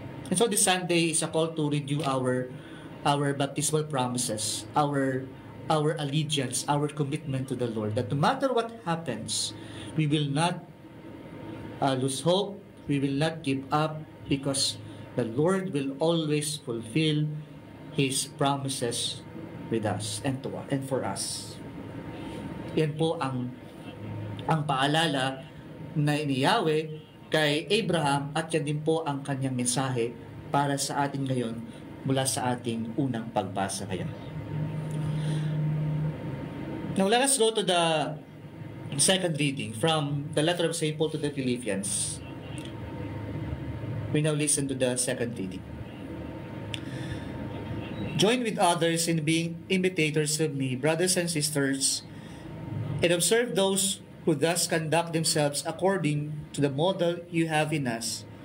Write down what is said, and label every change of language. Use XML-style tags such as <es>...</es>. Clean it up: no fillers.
<en>And so this Sunday is a call to renew our baptismal promises, our allegiance, our commitment to the Lord. That no matter what happens, we will not lose hope, we will not give up, because the Lord will always fulfill His promises with us and for us.</en> <tl>Yan po ang paalala na ni Yahweh kay Abraham, at yan din po ang kanyang mensahe para sa atin ngayon mula sa ating unang pagbasa ngayon.</tl> <en>Now let us go to the second reading from the letter of St. Paul to the Philippians. We now listen to the second reading. Join with others in being imitators of me, brothers and sisters, and observe those who thus conduct themselves according to the model you have in us.</en>